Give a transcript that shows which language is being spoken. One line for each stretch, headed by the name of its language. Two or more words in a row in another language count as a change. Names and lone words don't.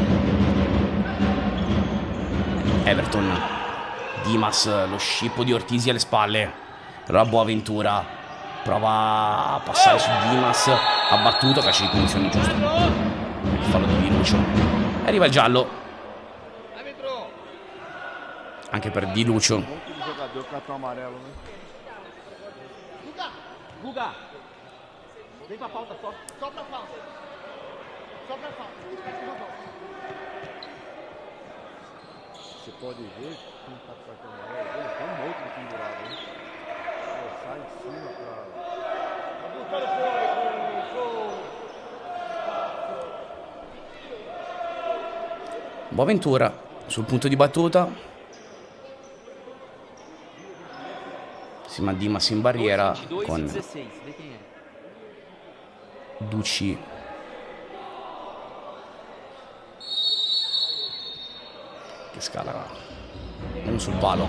Italian: Everton, Dimas, lo scippo di Ortisi alle spalle. Allora Boaventura prova a passare su Dimas, ha battuto, calcio di punizione giusto. Il fallo di Di Lucio. Arriva il giallo anche per Di Lucio.
Portuguese: Guga, vem pra pauta só. Só pra pauta. Só pra pauta. Você pode ver quem tá com cartão amarelo, tem um outro pendurado, hein? Sai em cima pra...
Italian: Boaventura sul punto di battuta. Si Dimas in barriera con Ducci. Che scala uno sul palo.